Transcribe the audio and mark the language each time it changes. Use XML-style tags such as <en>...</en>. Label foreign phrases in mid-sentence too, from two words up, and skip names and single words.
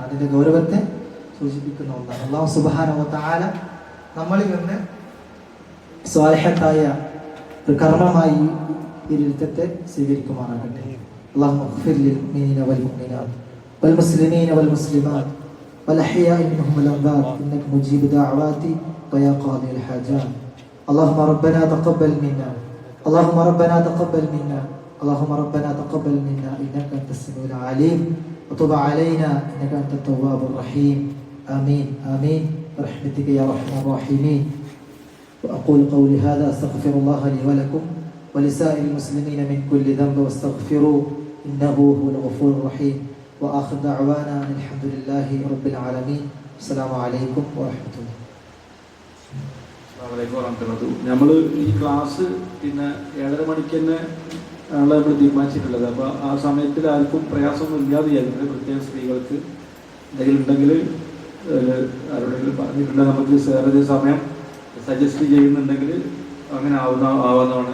<ml>അതിന്റെ ഗൗരവത്തെ സൂചിപ്പിക്കുന്ന ഒന്നാണ്.</ml> <ar>الله سبحانه وتعالى</ar> <ml>നമ്മളിൽ നിന്ന് സ്വാലിഹത്തായ ഒരു കർമ്മമായി ഈ ഇരുത്തത്തെ സ്വീകരിക്കുമാറാകട്ടെ.</ml> <ar>اللهم اغفر للمؤمنين والمؤمنات والمسلمين والمسلمات والأحياء منهم والأموات إنك مجيب الدعوات ويا قاضي الحاجات. اللهم ربنا تقبل منا اللهم ربنا تقبل منا اللهم ربنا تقبل منا إنك أنت السميع العليم وتب علينا إنك أنت التواب الرحيم. آمين آمين برحمتك يا أرحم الراحمين. وأقول قولي هذا أستغفر الله لي ولكم ولسائر المسلمين من كل ذنب واستغفروه إنه هو الغفور الرحيم. وآخر دعوانا أن الحمد لله رب العالمين. السلام عليكم ورحمة الله.</ar> <ml>നമ്മൾ ഈ ക്ലാസ് പിന്നെ 7:30 മണിക്ക് തന്നെ ആണല്ലോ നമ്മൾ തീരുമാനിച്ചിട്ടുള്ളത്. അപ്പോൾ ആ സമയത്തിൽ ആർക്കും പ്രയാസമൊന്നും ഇല്ലാതെ വിചാരിക്കുന്നത്. പ്രത്യേകം സ്ത്രീകൾക്ക് എന്തെങ്കിലും ഉണ്ടെങ്കിൽ ആരോടെങ്കിലും പറഞ്ഞിട്ടുണ്ടെങ്കിൽ നമുക്ക് വേറെ സമയം സജസ്റ്റ് ചെയ്യുന്നുണ്ടെങ്കിൽ അങ്ങനെ ആവുന്നതാണ്.</ml>